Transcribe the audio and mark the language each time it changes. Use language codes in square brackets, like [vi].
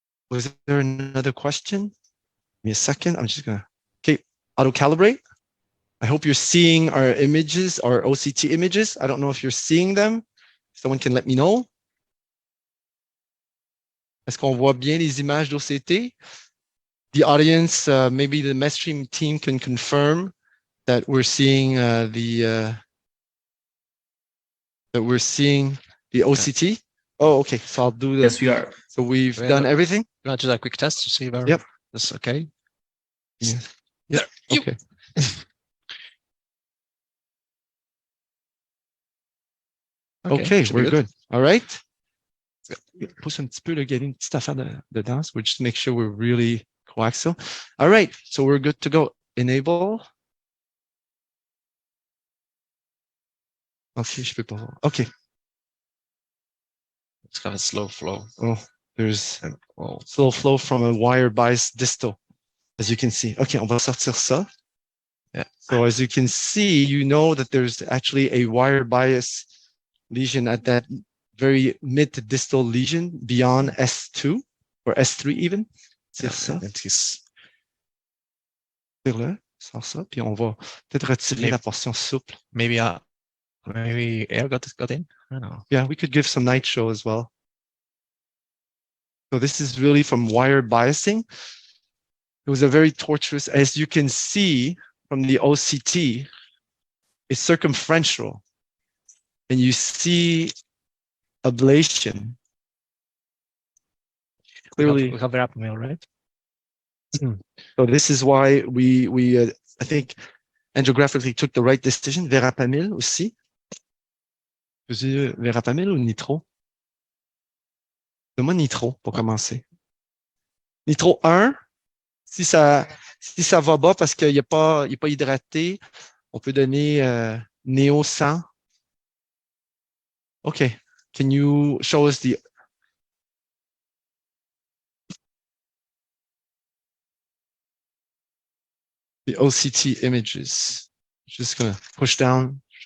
[en] Was there another question? Give me a second. I'm just gonna, okay, auto calibrate. I hope you're seeing our images, our OCT images. I don't know if you're seeing them. Someone can let me know. [fr] Est-ce qu'on voit bien les images d'OCT? [en] The audience, maybe the Mestream team can confirm that we're seeing that we're seeing the OCT. Oh, okay. So I'll do the. Yes, we are. So we've done everything. You want to do a quick test to see if Yep. that's okay? Yeah. Yep. Okay. Okay, we're good. All right. [fr] Pousse un petit peu, get une petite affaire dedans. [en] So we'll just make sure we're really coaxial. All right. So we're good to go. Enable. [fr] Okay, je peux pas voir. Okay. [en] It's got a slow flow. Oh, there's a slow flow from a wire bias distal, as you can see. [fr] Okay, on va sortir ça. [en] Yeah. So as you can see, you know that there's actually a wire bias lesion at that very mid to distal lesion beyond S2 or S3 even. [fr] Tire ça. Tire-le, sors ça, puis on va peut-être retirer la portion souple. [en] Maybe air got in. I don't know. Yeah, we could give some nitro as well. So this is really from wire biasing. It was a very tortuous, as you can see from the OCT, it's circumferential. And you see ablation. Clearly. We have verapamil, right? So this is why we I think angiographically took the right decision. [fr] Verapamil aussi. Verapamil ou nitro? Donne-moi nitro pour commencer. Nitro 1, si ça va bas parce qu'il n'est pas hydraté, on peut donner Néo 100. [en] Okay, can you show us the OCT images? Just gonna push down.